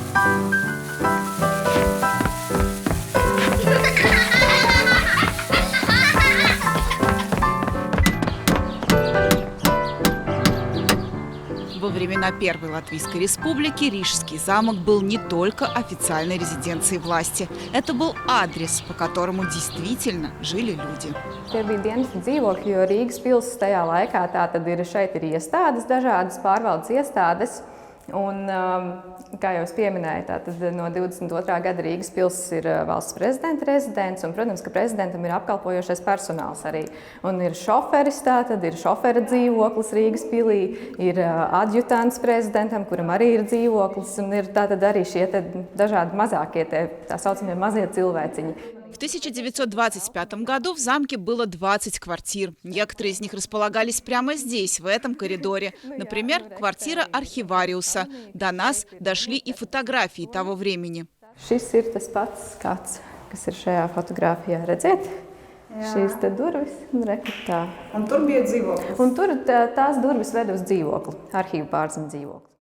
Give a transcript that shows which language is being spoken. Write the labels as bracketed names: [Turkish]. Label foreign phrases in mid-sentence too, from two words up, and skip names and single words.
[Russian] Во времена Первой Латвийской Республики Рижский замок был не только официальной резиденцией власти. Это был адрес, по которому действительно жили люди. [Latvian] Tie bija dienas dzīvokļi, jo Rīgas pils tajā laikā šeit ir iestādes, dažādas pārvaldes iestādes. Un, kā jau es pieminēju, no 22. gada Rīgas pils ir valsts prezidenta rezidents, un, protams, ka prezidentam ir apkalpojošais personāls arī. Un ir šoferis, ir šofera dzīvoklis Rīgas pilī, ir adjutants prezidentam, kuram arī ir dzīvoklis, un ir arī šie dažādi mazākie, tā saucamie mazie cilvēciņi. [Russian] В 1925 году в замке было 20 квартир. Некоторые из них располагались прямо здесь, в этом коридоре. Например, квартира архивариуса. До нас дошли и фотографии того времени. [Latvian] Šis ir tas pats skats, kas ir šajā fotogrāfijā. Redziet? Šīs te durvis un rekrutā. Un tur bija dzīvoklis. Un tur tās durvis ved uz dzīvokli, arhīvu pārziņu dzīvokli.